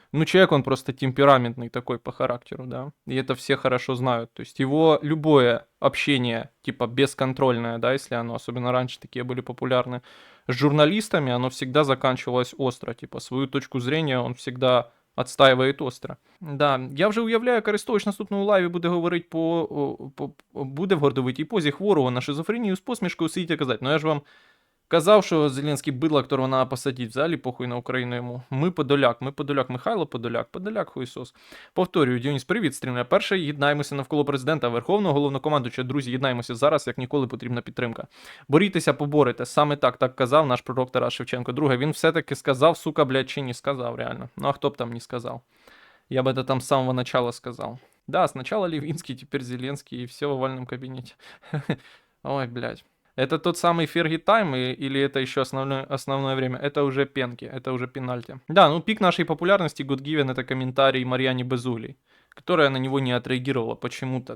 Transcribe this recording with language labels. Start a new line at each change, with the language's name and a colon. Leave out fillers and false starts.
Russian: Ну, человек, он просто темпераментный такой по характеру, да. И это все хорошо знают. То есть, его любое общение, типа, бесконтрольное, да, если оно, особенно раньше такие были популярны, с журналистами, оно всегда заканчивалось остро. Типа, свою точку зрения он всегда отстаивает остро.
Ukrainian: Да, я вже уявляю, як Арестович наступному лайві буде говорити буде в гордовитій позі хворого на шизофренію з посмішкою сидіть і казати. Ну я ж вам казав, що Зеленський бидло, которого треба посадити, взагалі похуй на Україну йому. Ми Подоляк, Михайло Подоляк хуйсос. Повторюю, Діоніс, привіт, стрімля. Перше, єднаємося навколо президента, Верховного Головнокомандуючого. Друзі, єднаємося зараз, як ніколи потрібна підтримка. Борітеся, поборете. Саме так казав наш пророк Тарас Шевченко. Друге, він все-таки сказав, сука, блядь, чи не сказав, реально. Ну а хто б там не сказав?
Russian: Я бы это там с самого начала сказал. Да, сначала Левинский, теперь Зеленский, и все в овальном кабинете. Ой, блядь. Это тот самый Ферги Тайм или это еще основное время? Это уже пенки, это уже пенальти. Да, ну пик нашей популярности Гудгивен это комментарий Марьяне Безуглей, которая на него не отреагировала почему-то.